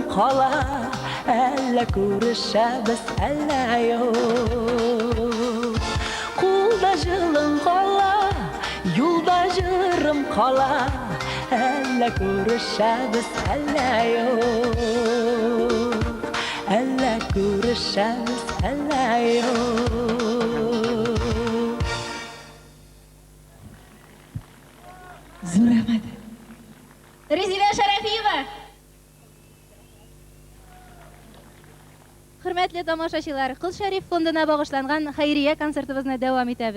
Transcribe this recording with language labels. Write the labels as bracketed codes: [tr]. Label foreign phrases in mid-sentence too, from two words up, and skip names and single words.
[tt] қала Әлі көрішәбіз, әлі юқ Қолда жылың қала, юлда жырым қала Әлі көрішәбіз, әлі юқ Әлі көрішәбіз, әлі юқ Зур рахмет Резиля Шарафиева. Хөрмәтле тамашачылар, Кыз Шәриф фондына багышланган хәйрия концертыбызны дәвам итәбез.